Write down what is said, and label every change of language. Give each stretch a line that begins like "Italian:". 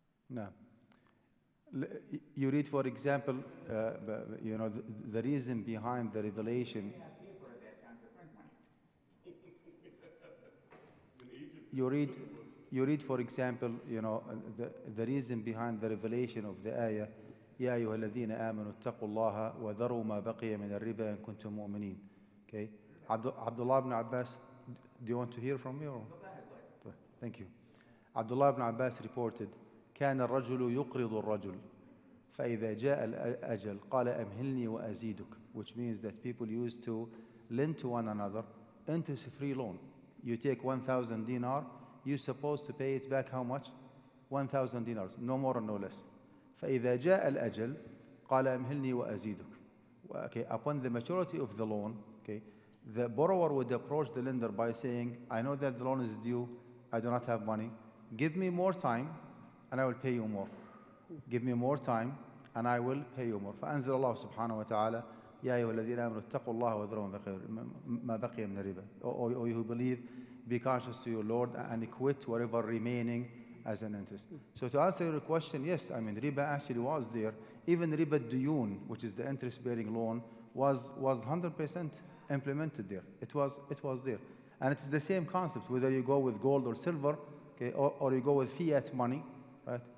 English: No. You read, for example, the reason behind the revelation. They had paper at that time to print money. You read, for example, the reason behind the revelation of the ayah,
Arabic: يا أيها الذين آمنوا اتقوا الله وذروا ما بقي من الربا إن كنتم مؤمنين.
English: Okay, Abdullah ibn Abbas. Do you want to hear from me or? Thank you. Abdullah ibn Abbas reported,
Arabic: كان الرجل يقرض الرجل فإذا جاء الأجل قال أمهلني وأزيدك,
English: which means that people used to lend to one another interest-free loan. You take 1,000 dinar, you're supposed to pay it back how much? 1,000 dinars, no more or no less.
Arabic: فإذا جاء الأجل قال أمهلني وأزيدك.
English: Okay, upon the maturity of the loan, okay, the borrower would approach the lender by saying, I know that the loan is due, I do not have money, give me more time and I will pay you more. Give me more time and I will pay you more.
Arabic: فأنزل الله سبحانه وتعالى يا أيها الذين آمنوا اتقوا الله وذروا ما بقي من الربا.
English: O you who believe, be cautious to your Lord and quit whatever remaining as an interest. So to answer your question, yes, I mean riba actually was there. Even riba duyun, which is the interest-bearing loan, was 100% implemented there. It was there, and it is the same concept whether you go with gold or silver, okay, or you go with fiat money, right?